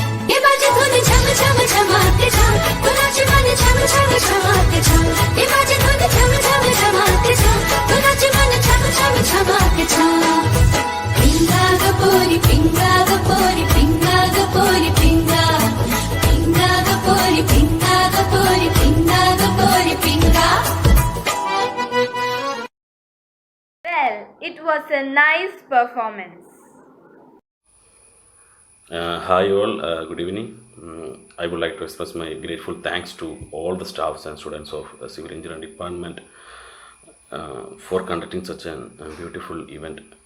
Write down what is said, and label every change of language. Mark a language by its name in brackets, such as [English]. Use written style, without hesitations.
[Hindi] ये बाजे धुन झम झम झमाते झाम तो नाच मन झम झम झमाते झाम। ये बाजे धुन झम झम झमाते झाम तो नाच मन झम झम झमाते झाम। [Marathi] पिंगा गपोरी पिंगा गपोरी पिंगा गपोरी पिंगा पिंगा गपोरी पिंगा गपोरी पिंगा गपोरी पिंगा। [English] It was a nice performance. Hi all, good evening. I would like to express my grateful thanks to all the staffs and students of Civil Engineering Department for conducting such a beautiful event.